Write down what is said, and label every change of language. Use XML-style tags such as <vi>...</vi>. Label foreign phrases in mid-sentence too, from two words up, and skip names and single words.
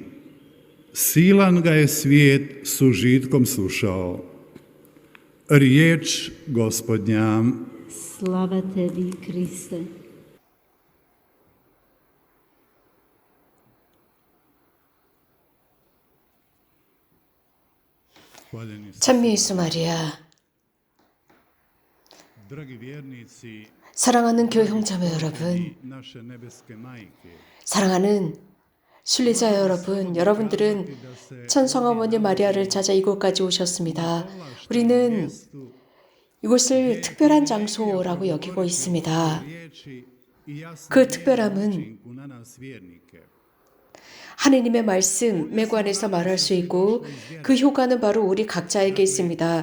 <hr>Silan ga je svijet s užitkom slušao. Riječ Gospodnja. Slava tebi, Kriste. Hvaljeni su,</hr> <ko>찬미 예수 마리아,</ko> <hr>dragi vjernici,</hr> <ko>사랑하는 교회 형제자매 여러분,</ko> <hr>i naše nebeske majke.</hr> <ko>사랑하는 순례자 여러분, 여러분들은 천성어머니 마리아를 찾아 이곳까지 오셨습니다. 우리는 이곳을 특별한 장소라고 여기고 있습니다. 그 특별함은 하느님의 말씀에 관해서 말할 수 있고 그 효과는 바로 우리 각자에게 있습니다.</ko>